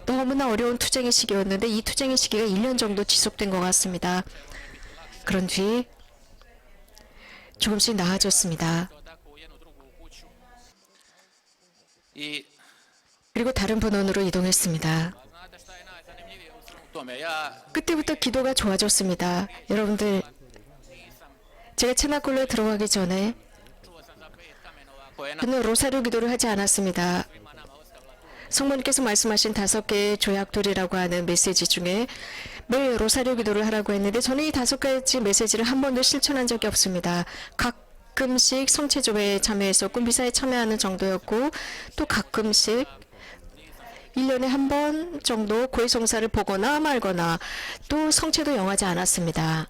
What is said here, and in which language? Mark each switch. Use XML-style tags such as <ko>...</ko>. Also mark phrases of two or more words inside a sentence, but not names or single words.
<ko>너무나 어려운 투쟁의 시기였는데 이 투쟁의 시기가 1년 정도 지속된 것 같습니다. 그런 뒤 조금씩 나아졌습니다.</ko> <hr>I</hr> <ko>그리고 다른 분원으로 이동했습니다.</ko> <hr>znate šta je najzanimljivije u svemu tome? Ja</hr> <ko>그때부터 기도가 좋아졌습니다. 여러분들, 제가 체나골로에 들어가기 전에</ko> <hr>čuo sam za 5 kamenova koje je na</hr> <ko>저는 로사리오 기도를 하지 않았습니다.</ko> <hr>svima nama ostavila tu.</hr> <ko>성모님께서 말씀하신 5개의 조약돌이라고 하는 메시지 중에 매일 로사리오 기도를 하라고 했는데 저는 이 5가지 메시지를 한 번도 실천한 적이 없습니다. 가끔씩 성체조회에 참여했었고 미사에 참여하는 정도였고, 또 가끔씩 1년에 한 번 정도 고해성사를 보거나 말거나, 또 성체도 영하지 않았습니다.</ko>